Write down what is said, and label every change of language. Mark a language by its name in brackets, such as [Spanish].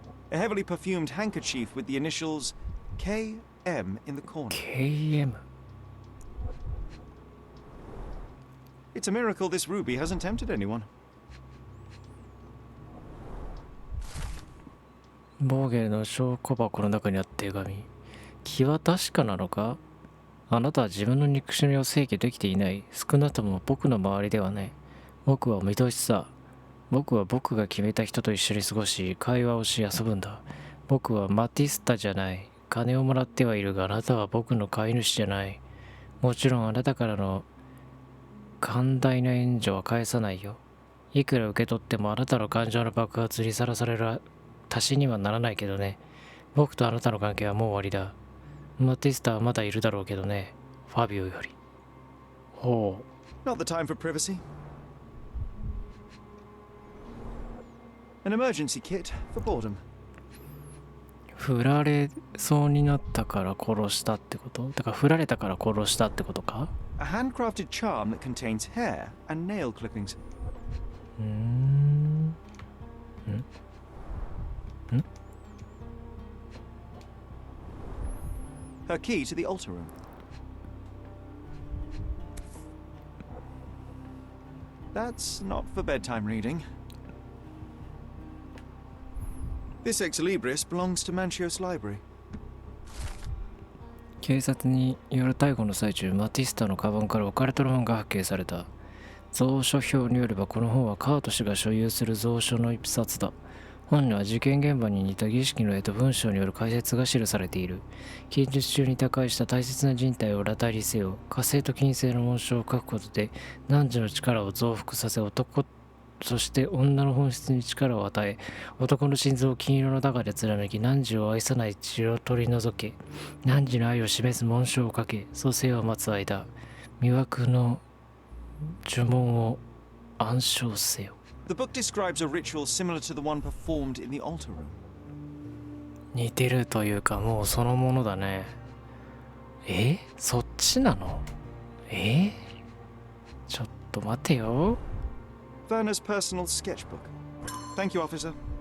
[English] A heavily perfumed handkerchief with the initials KM in the corner. KM。 It's a miracle this ruby hasn't tempted anyone. [Japanese] ボーゲルの証拠箱の中にあった手紙。気は確かなのか？あなたは自分の憎しみを制御できていない。少なくとも僕の周りではない。僕は見通しさ。僕は僕が決めた人と一緒に過ごし、会話をし遊ぶんだ。僕はマティスタじゃない。金をもらってはいるが、あなたは僕の飼い主じゃない。もちろんあなたからの寛大な援助は返さないよ。いくら受け取ってもあなたの感情の爆発にさらされる足しにはならないけどね。僕とあなたの関係はもう終わりだ。マティスタはまだいるだろうけどね。ファビオより。ほう。 [English] Not the time for privacy. An emergency kit for boredom. [Japanese] 振られそうになったから殺したってこと？だから振られたから殺したってことか？ [English] A handcrafted charm that contains hair and nail clippings. ん Her key to the altar room. That's not for bedtime reading. This ex libris belongs to Manchios Library. [Japanese] 警察による逮捕の最中、マティスタのカバンから置かれた本が発見された。蔵書表によればこの本はカート氏が所有する蔵書の一冊だ。本には事件現場に似た儀式の絵と文章による解説が記されている。近日中に他界した大切な人体を裸体にせよ。火星と金星の紋章を書くことで汝の力を増幅させ、男そして女の本質に力を与え、男の心臓を金色のダガで貫き、汝を愛さない血を取り除け、汝の愛を示す紋章をかけ、蘇生を待つ間、魅惑の呪文を暗唱せよ。 [English] The book describes a ritual similar to the one performed in the altar room. [Japanese] 似てるというか、もうそのものだね。そっちなの？ちょっと待てよ。 [English] Werner's personal sketchbook. Thank you, officer.